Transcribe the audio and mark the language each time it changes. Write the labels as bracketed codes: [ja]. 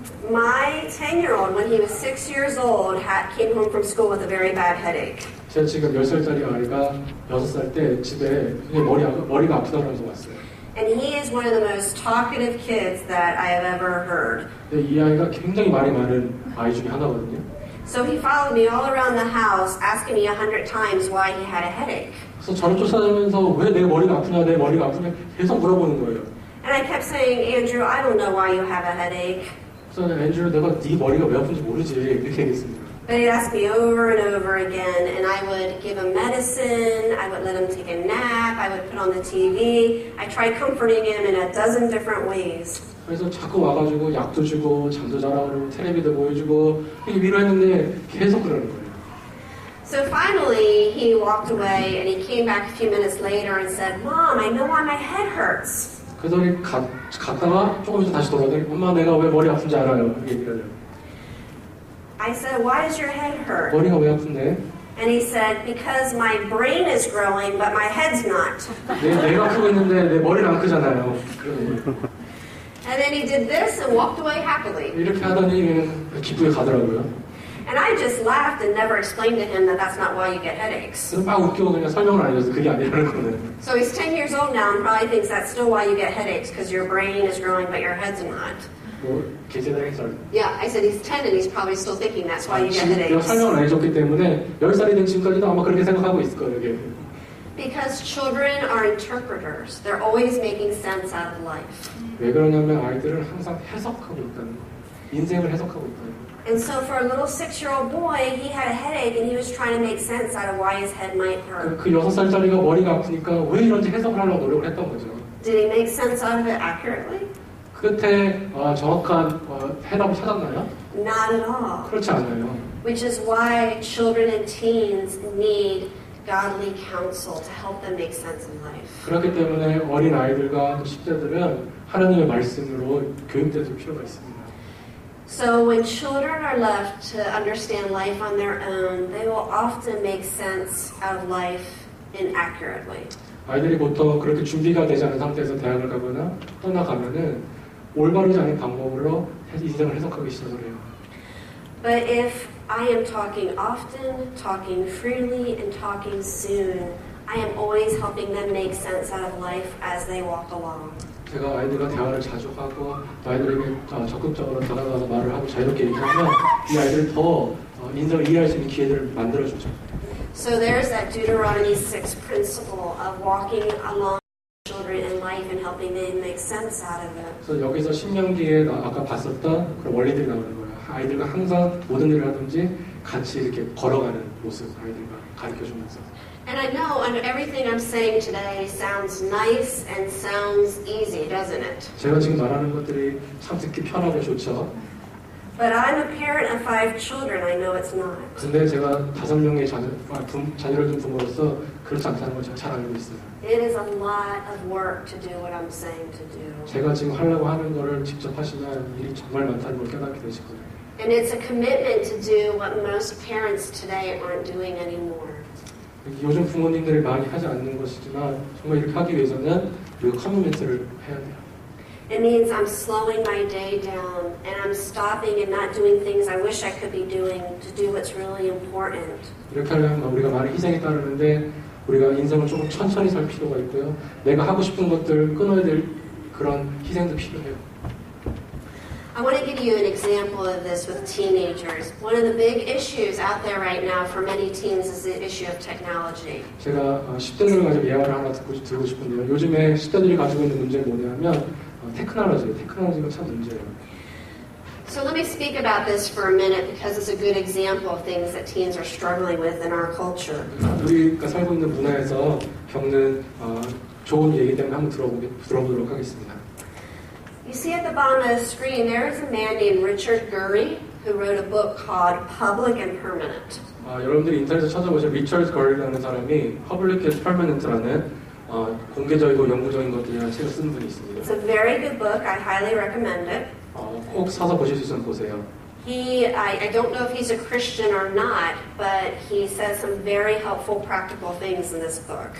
[en] My 10-year-old, when he was 6 years old, came home from school with a very bad headache. [ko] 제가 지금 10살짜리 아이가 6살 때 집에 머리가 아프다고 하면서 왔어요. [en] And he is one of the most talkative kids that I have ever heard. [ko] 이 아이가 굉장히 말이 많은 아이 중에 하나거든요. [en] So he followed me all around the house, asking me 100 times why he had a headache. [ko] 그래서 저를 쫓아다니면서 왜 내 머리가 아프냐 계속 물어보는 거예요. [en] And I kept saying, Andrew, I don't know why you have a headache. [ko] 그래서 앤드류, 내가 네 머리가 왜 아픈지 모르지 이렇게 얘기했습니다. [en] But he'd ask me over and over again, and I would give him medicine, I would let him take a nap, I would put on the TV. I tried comforting him in a dozen different ways. [ko] 그래서 자꾸 와가지고 약도 주고 잠도 자라고 그러고 텔레비도 보여주고 위로했는데 계속 그러는 거예요. [en] So finally, he walked away, and he came back a few minutes later and said, Mom, I know why my head hurts. [ko] 그래서 갔다가 조금 있어 다시 돌아오더니 엄마 내가 왜 머리 아픈지 알아요. 얘기를 해요. [en] I said, why does your head hurt? [ko] 머리가 왜 아픈데? [en] And he said, because my brain is growing, but my head's not. [ko] 내가 크고 있는데 내 머리는 안 크잖아요. [en] And then he did this and walked away happily. [ko] 이렇게 하더니 기쁘게 가더라고요. [en] And I just laughed and never explained to him that that's not why you get headaches. [ko] 그래서 막 웃기고 그냥 설명을 안 해줘서 그게 아니라는 거는. [en] So he's 10 years old now and probably thinks that's still why you get headaches, because your brain is growing but your head's not. [ko] 뭐 계제된 해설. [en] Yeah, I said he's 10 and he's probably still thinking that's why you get [ko] 지금 내가 [en] headaches. [ko] 설명을 안 해줬기 때문에 10살이 된 지금까지도 아마 그렇게 생각하고 있을 거예요. 이게. [en] Because children are interpreters. They're always making sense out of life. [ko] 왜 그러냐면 아이들은 항상 해석하고 있다는 거예요. 인생을 해석하고 있다는 거예요. [en] And so for a little 6-year-old boy, he had a headache and he was trying to make sense out of why his head might hurt. [ko] 그 6살짜리가 머리가 아프니까 왜 이런지 해석을 하려고 노력을 했던 거죠. [en] Did he make sense out of it accurately? [ko] 끝에 정확한 해답을 찾았나요? [en] Not at all. [ko] 그렇지 않아요. [en] Which is why children and teens need godly counsel to help them make sense in life. [ko] 그렇기 때문에 어린 아이들과 10대들은 하나님의 말씀으로 교육될 필요가 있습니다. [en] So when children are left to understand life on their own, they will often make sense out of life inaccurately. [ko] 아이들이 보통 그렇게 준비가 되지 않은 상태에서 대학을 가거나 떠나가면은 올바르지 않은 방법으로 인생을 해석하기 시작을 해요. [en] But if I am talking often, talking freely, and talking soon, I am always helping them make sense out of life as they walk along. [ko] 제가 아이들과 대화를 자주 하고 아이들에게 적극적으로 다가가서 말을 하고 자유롭게 얘기하면 이 아이들이 더 인생을 이해할 수 있는 기회를 만들어주죠. [en] So there's that Deuteronomy 6 principle of walking along children in life and helping them make sense out of it. [ko] 그래서 여기서 신명기에 아까 봤었던 그런 원리들이 나오는 거예요. 아이들과 항상 모든 일을 하든지 같이 이렇게 걸어가는 모습 아이들과 가르쳐주면서. [en] And I know under everything I'm saying today sounds nice and sounds easy, doesn't it? [ko] 제가 지금 말하는 것들이 참 듣기 편하고 좋죠. [en] But I'm a parent of 5 children. I know it's not. [ko] 근데 제가 5명의 자녀를 둔 부모로서 그렇지 않다는 걸 제가 잘 알고 있어요. [en] It is a lot of work to do what I'm saying to do. [ko] 제가 지금 하려고 하는 거를 직접 하시면 일이 정말 많다는 걸 깨닫게 되실 거예요. [en] And it's a commitment to do what most parents today aren't doing anymore. [ko] 요즘 부모님들이 많이 하지 않는 것이지만 정말 이렇게 하기 위해서는 우리가 커미트를 해야 돼요. [en] It means I'm slowing my day down and I'm stopping and not doing things I wish I could be doing to do what's really important. [ko] 이렇게 하려면 우리가 많은 희생이 따르는데 우리가 인생을 조금 천천히 살 필요가 있고요. 내가 하고 싶은 것들 끊어야 될 그런 희생도 필요해요. [en] I want to give you an example of this with teenagers. One of the big issues out there right now for many teens is the issue of technology. [ko] 제가 10대들을 가지고 예화를 하나 들고 싶은데요. 요즘에 10대들이 가지고 있는 문제는 뭐냐면 테크놀로지가 참 문제예요. [en] So let me speak about this for a minute because it's a good example of things that teens are struggling with in our culture. [ko] 우리가 살고 있는 문화에서 겪는 좋은 얘기 때문에 한번 들어보도록 하겠습니다. [en] You see at the bottom of the screen, there is a man named Richard Gurry who wrote a book called Public and Permanent. [ko] 여러분들이 인터넷에 찾아보시면 리처드 거리라는 사람이 Public and Permanent라는 공개적이고 영구적인 것들이라는 책을 쓴 분이 있습니다. [en] It's a very good book. I highly recommend it. [ko] 꼭 사서 보실 수 있으면 보세요. [en] I don't know if he's a Christian or not, but he says some very helpful, practical things in this book.